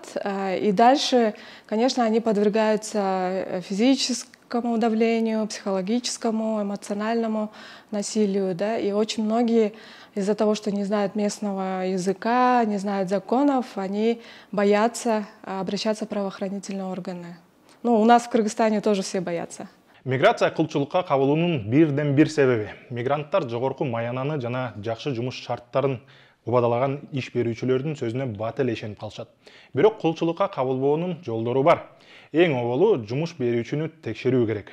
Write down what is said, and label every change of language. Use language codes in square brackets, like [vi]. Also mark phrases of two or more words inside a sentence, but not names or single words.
[ru] И дальше, конечно, они подвергаются физическому давлению, психологическому, эмоциональному насилию, да? И очень многие из-за того, что не знают местного языка, не знают законов, они боятся обращаться в правоохранительные органы. Ну, у нас в Кыргызстане тоже все боятся. [ky] Миграция кылчылыкка кабылуунун бирден бир себеби. Мигранттар жогорку маянаны жана жакшы жумуш шарттарын убадалаган иш берүүчүлөрдүн сөзүнө бат эле ишенип калышат. Бирок кылчылыкка кабылбоонун жолдору бар. Эң оболу жумуш берүүчүнү текшерүү керек.